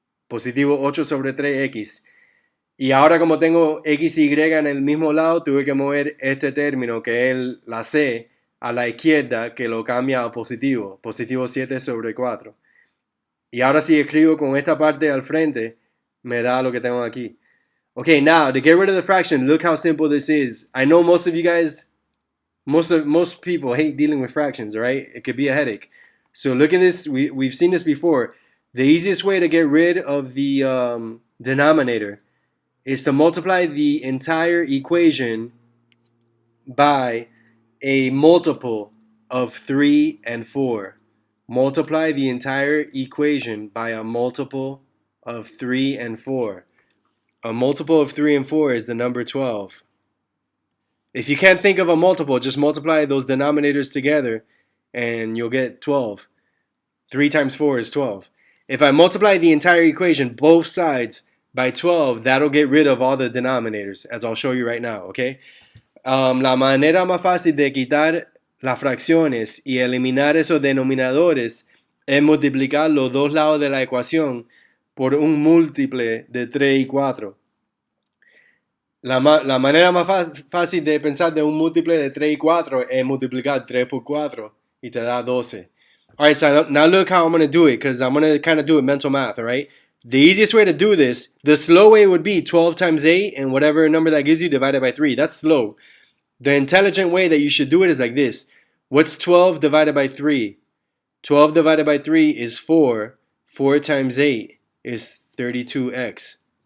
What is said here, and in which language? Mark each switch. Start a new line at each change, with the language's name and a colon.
Spanish: Positivo 8 sobre 3x. Y ahora como tengo x y en el mismo lado, tuve que mover este término que es la c a la izquierda que lo cambia a positivo. Positivo 7 sobre 4. Y ahora si escribo con esta parte al frente, me da lo que tengo aquí.
English: Okay, now to get rid of the fraction, look how simple this is. I know most of you guys, most people hate dealing with fractions, right? It could be a headache. So look at this. We've seen this before. The easiest way to get rid of the denominator is to multiply the entire equation by a multiple of 3 and 4. Multiply the entire equation by a multiple of 3 and 4. A multiple of 3 and 4 is the number 12. If you can't think of a multiple, just multiply those denominators together and you'll get 12. 3 times 4 is 12. If I multiply the entire equation, both sides, by 12, that'll get rid of all the denominators, as I'll show you right now, okay?
Spanish: La manera más fácil de quitar las fracciones y eliminar esos denominadores es multiplicar los dos lados de la ecuación por un múltiple de 3 y 4. La manera más fácil de pensar de un múltiple de 3 y 4 es multiplicar 3 por 4 y te da 12.
English: Alright, so now look how I'm going to do it, because I'm going to kind of do it mental math, alright? The easiest way to do this, the slow way would be 12 times 8 and whatever number that gives you divided by 3. That's slow. The intelligent way that you should do it is like this. What's 12 divided by 3? 12 divided by 3 is 4. 4 times 8 is 32x.